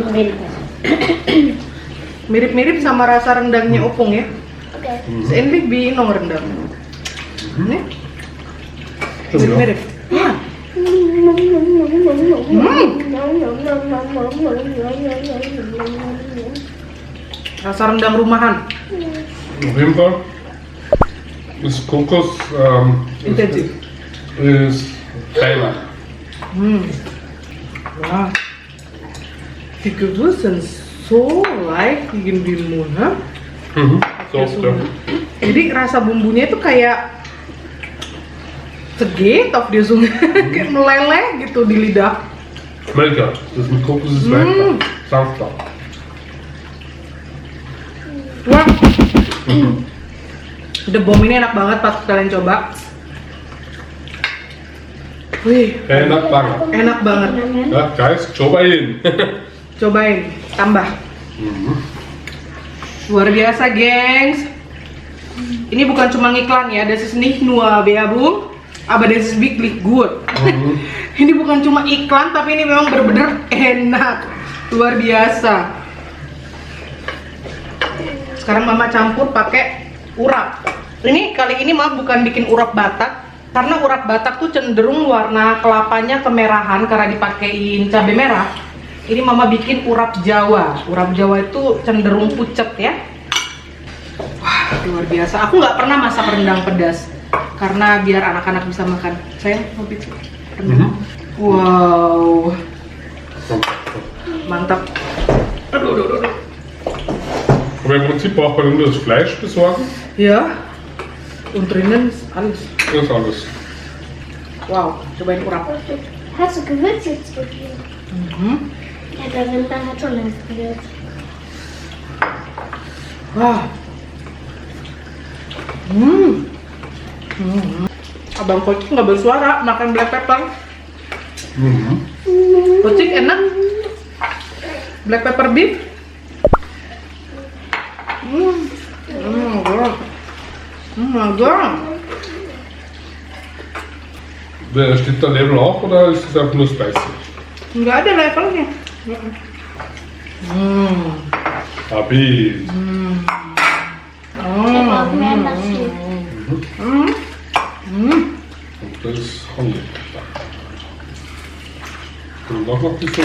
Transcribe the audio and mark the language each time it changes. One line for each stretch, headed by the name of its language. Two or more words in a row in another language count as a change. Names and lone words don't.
Indonesian: Mirip-mirip sama rasa rendangnya opung ya. Seendlik binong rendang. Ini mirip-mirip. Ya. Rasa rendang rumahan.
German: Auf jeden Fall ist Kokos
Indonesian: Intensif.
German: ist Highlight.
Indonesian: Wah.
German: Die Gewürze sind so leicht in den Mund, ha? Mhm. So, So. ja.
Indonesian: Jadi rasa bumbunya itu kayak seget
German: auf die Zunge,
Indonesian: kayak meleleh gitu di lidah.
German: Lecker. Das mit Kokos ist lecker. Sanfter.
Indonesian: Wah,
English: the bomb
Indonesian: ini enak banget pas kalian coba. Wih, Enak banget. enak banget. Ja, guys, cobain. Cobain, tambah. Mhm. Luar biasa, gengs. Ini bukan cuma ngiklan ya,
German: das ist nicht nur Werbung, aber das ist wirklich gut. Mhm.
Indonesian: Ini bukan cuma iklan, tapi ini memang benar-benar enak. Luar biasa. Sekarang mama campur pakai urap. Ini kali ini mama bukan bikin urap Batak, karena urap Batak tuh cenderung warna kelapanya kemerahan karena dipakein cabai merah. Ini mama bikin urap Jawa. Urap Jawa itu cenderung pucet ya. Wah, luar biasa. Aku nggak pernah masak rendang pedas karena biar anak-anak bisa makan. Saya mau bikin rendang. Wow, mantap. Aduh, aduh, aduh.
German: Aber im Prinzip braucht man nur das Fleisch besorgen. Ya, und drinnen ist alles. Das ist alles.
Indonesian: Wow, cobain urap.
German: Hast du Gewürz jetzt gegeben? Mhm. Ja, der Rendang hat schon das Gewürz. Wah. Hmm.
Indonesian: Hmm. Abang Kocik nggak bersuara makan
English: black pepper. Mhm.
Indonesian: Kocik enak.
English: Black pepper beef.
Indonesian: Agak.
German: Steht da Level auch oder ist es einfach nur spicy?
Indonesian: Nggak ada levelnya. Habis.
German: Wir brauchen mehr Nasi. Und das ist Honig. Und auch noch die Soße.